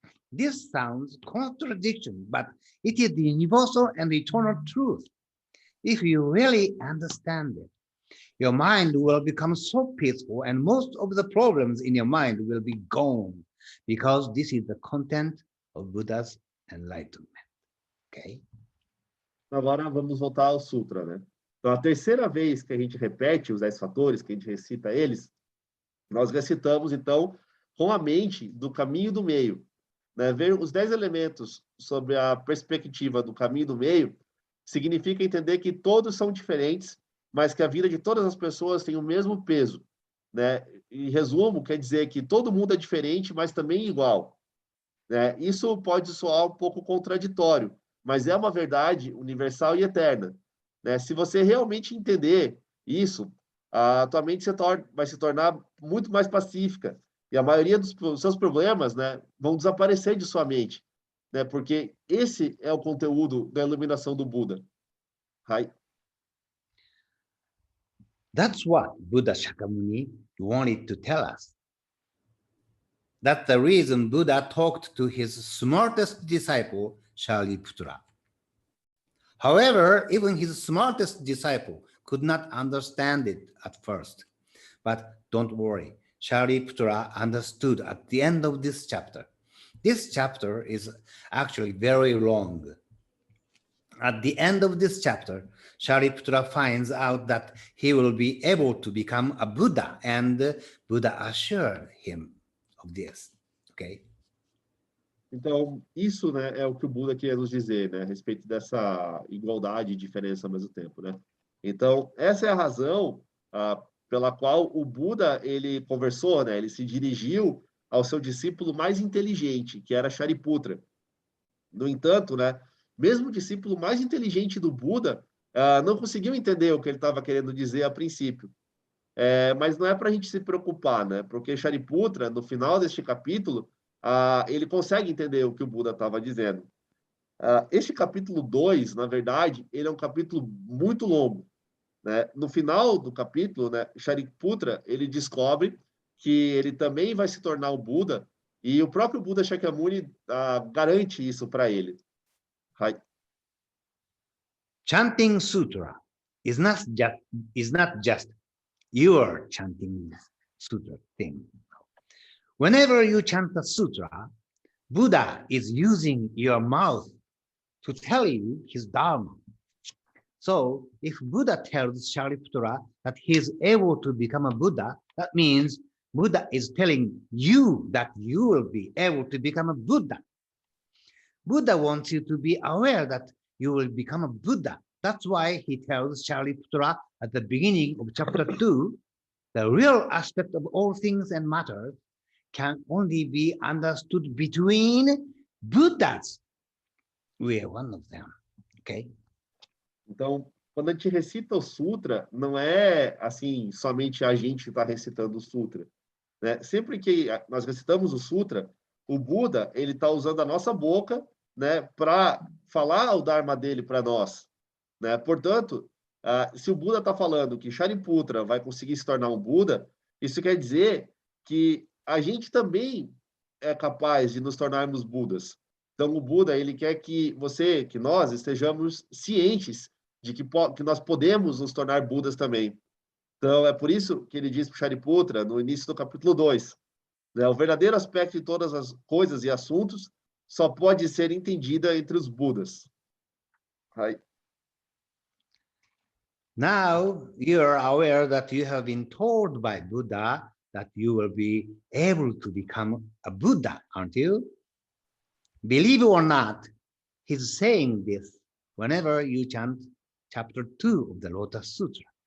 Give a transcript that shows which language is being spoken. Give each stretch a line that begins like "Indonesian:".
English: This sounds contradiction, but it is the universal and eternal truth. If you really understand it, your mind will become so peaceful and most of the problems in your mind will be gone because this is the content of Buddha's enlightenment. Okay?
Portuguese: Agora vamos voltar ao Sutra, né? Então, a terceira vez que a gente repete os 10 fatores, que a gente recita eles, nós recitamos, então, com a mente do caminho do meio. Né? Ver os 10 elementos sobre a perspectiva do caminho do meio significa entender que todos são diferentes, mas que a vida de todas as pessoas tem o mesmo peso. Né? Em resumo, quer dizer que todo mundo é diferente, mas também igual. Né? Isso pode soar um pouco contraditório, mas é uma verdade universal e eterna. Né? Se você realmente entender isso, a tua mente vai se tornar muito mais pacífica e a maioria dos seus problemas, né, vão desaparecer de sua mente, né? Porque esse é o conteúdo da iluminação do Buda.
English: Right? That's what Buddha Shakyamuni wanted to tell us. That's the reason Buddha talked to his smartest disciple, Shariputra. However, even his smartest disciple could not understand it at first. But don't worry, Shariputra understood at the end of this chapter. This chapter is actually very long. At the end of this chapter, Shariputra finds out that he will be able to become a Buddha, and Buddha assured him of this. Okay?
Portuguese: Então, isso, né, é o que o Buda queria nos dizer, né, a respeito dessa igualdade e diferença ao mesmo tempo, né? Então, essa é a razão pela qual o Buda, ele conversou, né, ele se dirigiu ao seu discípulo mais inteligente, que era Shariputra. No entanto, né, mesmo o discípulo mais inteligente do Buda não conseguiu entender o que ele estava querendo dizer a princípio. Mas não é para a gente se preocupar, né? Porque Shariputra, no final deste capítulo, ele consegue entender o que o Buda estava dizendo. Este capítulo 2, na verdade, ele é um capítulo muito longo. Né? No final do capítulo, né, Shariputra, ele descobre que ele também vai se tornar o Buda, e o próprio Buda Shakyamuni garante isso para ele.
English: Right. Chanting sutra is not just your chanting sutra thing. Whenever you chant a sutra, Buddha is using your mouth to tell you his dharma. So if Buddha tells Shariputra that he is able to become a Buddha, that means Buddha is telling you that you will be able to become a Buddha. Buddha wants you to be aware that you will become a Buddha. That's why he tells Shariputra at the beginning of chapter 2, the real aspect of all things and matters can only be understood between Buddhas. We are one of them. Okay?
Portuguese: Então, quando a gente recita o sutra, não é assim, somente a gente está recitando o sutra, né? Sempre que nós recitamos o sutra, o Buda, ele está usando a nossa boca, né, para falar o Dharma dele para nós, né? Portanto, se o Buda está falando que Shariputra vai conseguir se tornar um Buda, isso quer dizer que a gente também é capaz de nos tornarmos Budas. Então, o Buda, ele quer que nós estejamos cientes de que nós podemos nos tornar Budas também. Então, é por isso que ele diz para o Shariputra, no início do capítulo 2, né, o verdadeiro aspecto de todas as coisas e assuntos só pode ser entendida entre os Budas. Aí.
English: Now you are aware that you have been told by Buddha that you will be able to become a Buddha, aren't you? Believe it or not, he's saying this whenever you chant chapter 2 of the Lotus Sutra.